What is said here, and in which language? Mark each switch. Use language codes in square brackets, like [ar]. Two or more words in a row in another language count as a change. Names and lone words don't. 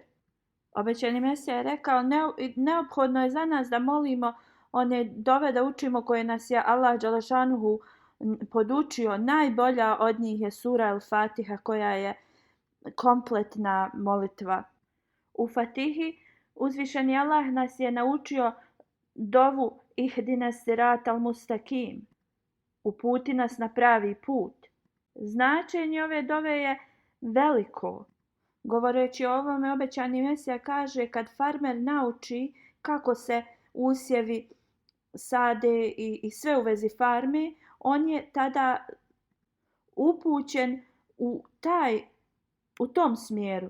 [bs] Obećani Mesija je rekao neophodno je za nas da molimo one dove da učimo koje nas je Allah dželešanuhu podučio. Najbolja od njih je sura Al-Fatiha koja je kompletna molitva. U Fatihi uzvišeni Allah nas je naučio dovu [ar] اهدنا الصراط المستقيم. [bs] Uputi nas na pravi put. Značenje ove dove je veliko. Govoreći o ovome, obećani Mesija kaže kad farmer nauči kako se usjevi sade i sve u vezi farme, on je tada upućen u tom smjeru.